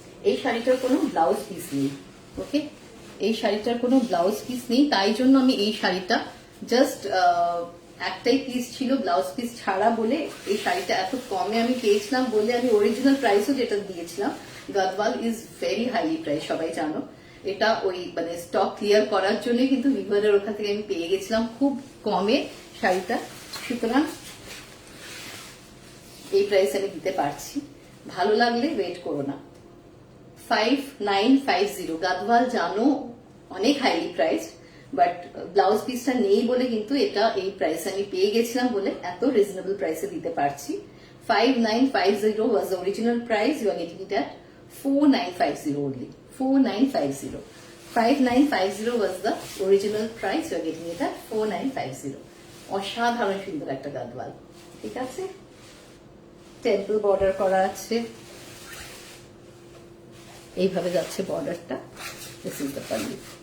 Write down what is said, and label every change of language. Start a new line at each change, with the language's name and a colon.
Bangla: এই শাড়িটার কোনো ব্লাউজ পিস নেই। ওকে, এই শাড়িটার কোনো ব্লাউজ পিস নেই, তাই জন্য আমি এই শাড়িটা জাস্ট একটাই পিস ছিল ব্লাউজ পিস ছাড়া বলে, এই শাড়িটা এত কমে আমি পেয়েছিলাম বলে আমি অরিজিনাল প্রাইসও যেটা দিয়েছিলাম,
English: Gadwal is very highly price,
Bangla: সবাই জানো, এটা ওই মানে স্টক ক্লিয়ার করার জন্য কিন্তু ভিভারের ওখান থেকে আমি পেয়ে গেছিলাম খুব কমে শাড়িটা, সুতরাং এই প্রাইস আমি দিতে পারছি। ভালো লাগলে ওয়েট করো না। 5950, গাদওয়াল জানো অনেক হাইলি প্রাইস, বাট ব্লাউজ পিসটা নেই বলে কিন্তু এটা এই প্রাইস আমি পেয়ে গেছিলাম বলে এত রিজনেবল প্রাইসে দিতে পারছি।
English: 5950 was the original price, you are getting it at 4950 only. 4950, 5950 was the original price, you are getting it at 4950.
Bangla: অসাধারণ সুন্দর একটা গাদওয়াল, ঠিক আছে, টেম্পল বর্ডার করা আছে, এইভাবে যাচ্ছে বর্ডারটা,
English: This is the pallu.